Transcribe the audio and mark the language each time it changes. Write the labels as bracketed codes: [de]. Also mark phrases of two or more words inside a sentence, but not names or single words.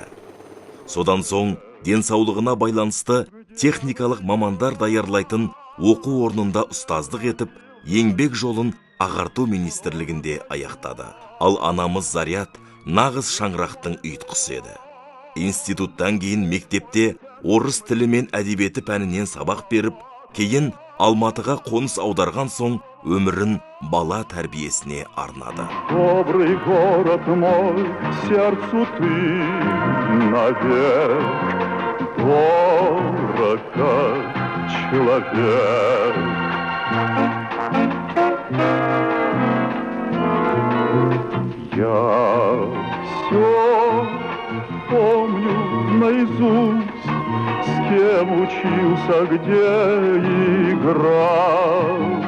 [kk] Содан соң денсаулығына байланысты техникалық мамандар даярлайтын оқу орнында ұстаздық етіп, еңбек жолын ағарту министрлігінде аяқтады. Ал анамыз Зарият нағыз шаңырақтың ұйытқысы еді. Институттан кейін мектепте орыс тілі мен әдебиеті пәнінен сабақ беріп, кейін Алматыға қоныс аударған соң өмірін бала тәрбиесіне арнады. [ru] Добрый город мой, сердцу ты навек, дорог как человек. Я все помню наизусть, с кем учился, где играл.